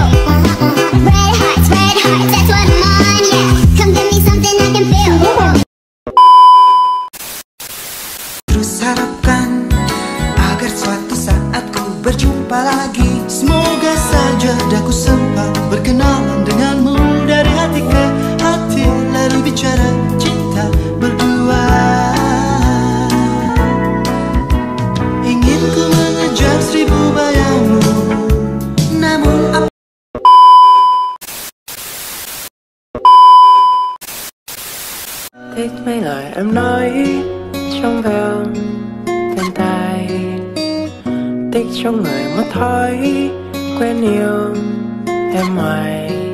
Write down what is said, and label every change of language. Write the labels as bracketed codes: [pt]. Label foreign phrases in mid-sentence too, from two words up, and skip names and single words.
[en] Red hearts, that's what I'm on, yeah. Come give me something I can feel. [id] Terus harapkan agar suatu saat ku berjumpa lagi. Semoga saja daku sempat berkenalan denganmu dari hati ke hati, lalu bicara cinta berdua. Ingin ku mengejar 1000 bayangmu, namun apa [vi] thích mấy lời em nói trong veo bên tai, tích trong người mất thói quen yêu em ngoài.